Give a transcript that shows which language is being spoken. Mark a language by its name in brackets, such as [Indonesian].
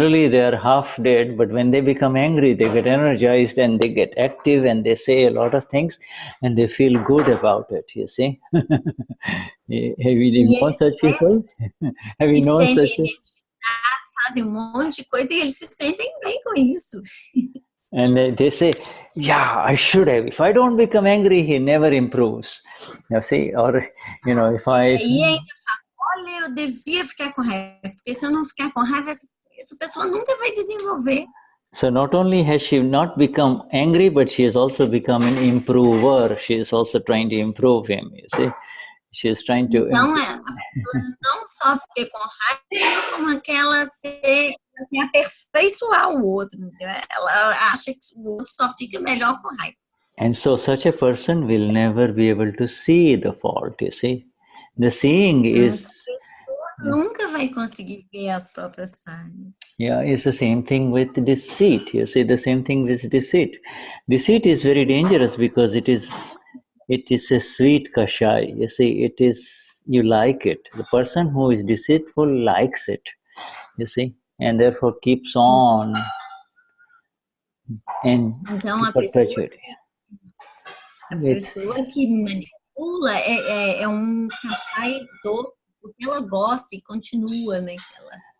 [English] they are half dead, but when they become angry, they get energized and they get active and they say a lot of things and they feel good about it, you see. Have you known such people? Have you known such people? [Portuguese] Fazem monte de coisa e eles se sentem bem com isso. [English] And they say, yeah, I should have. If I don't become angry, he never improves. You see, or, if I... [Portuguese] E ainda fala, olha, eu devia ficar com raiva, porque se eu não ficar com raiva, essa pessoa nunca vai desenvolver. [English] So not only has she not become angry, but she has also become an improver. She is also trying to improve him, you see. She is trying to... [Portuguese] Então, a pessoa não só fica com raiva, como aquela se aperfeiçoar o outro. Ela acha que o outro só fica melhor com raiva. [English] And so such a person will never be able to see the fault, you see. The seeing is... [Portuguese] Nunca vai conseguir ver as próprias falhas. [English] Yeah, it's the same thing with deceit. You see, the same thing with deceit. Deceit is very dangerous because it is a sweet kashai. You see, you like it. The person who is deceitful likes it, you see, and therefore keeps on and [Portuguese] então, a pessoa que manipula é kashai doce, porque ela gosta e continua naquela.